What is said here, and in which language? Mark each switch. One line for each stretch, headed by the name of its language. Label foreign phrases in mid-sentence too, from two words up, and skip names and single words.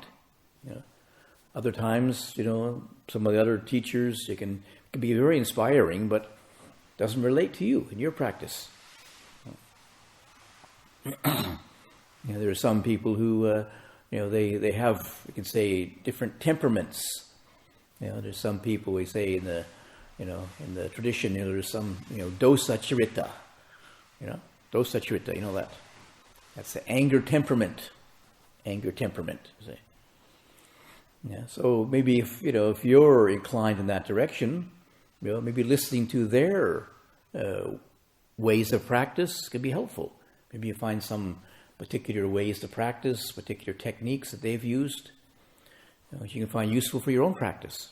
English: Other times, some of the other teachers, it can be very inspiring, but doesn't relate to you in your practice. There are some people who, they have, you can say, different temperaments. There's some people, we say in the tradition, there's some,
Pali: dosa charita. Dosa charita,
English: that. That's the anger temperament. You see. Yeah, so maybe if you're inclined in that direction, maybe listening to their ways of practice can be helpful. Maybe you find some particular ways to practice, particular techniques that they've used, which you can find useful for your own practice.